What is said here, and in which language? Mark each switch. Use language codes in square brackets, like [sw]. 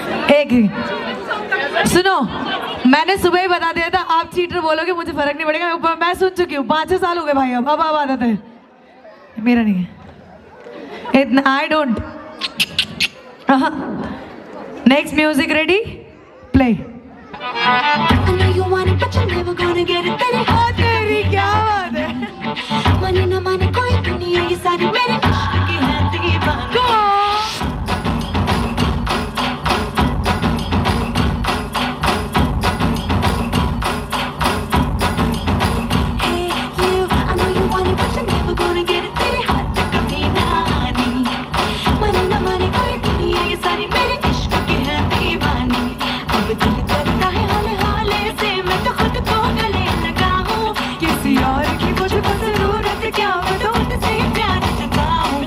[hi] एक ही सुनो, मैंने सुबह ही बता दिया था आप चीटर बोलोगे मुझे फर्क नहीं पड़ेगा। मैं सुन चुकी हूँ, 5-6 साल हो गए भाई। अब आदत है, मेरा नहीं है इतना। I don't. [en] Next music ready, play. I know you want it, but you're never gonna get it. [hi] तेरे हाथ तेरी क्या बात है। मने न माने कोई दुनिया ये सारी मेरे इश्क की है दीवानी। [en] Hey you, I know you want it, but you're never gonna get it. [hi] तेरे हाथ कभी ना आनी। मने न माने कोई दुनिया ये सारी मेरे इश्क की है दीवानी। अब दिल करता है हाले हाले से मैं तो खुद को गले लगाऊं। किसी और की मुझको जरूरत क्या, मैं तो उनसे प्यार जताऊं।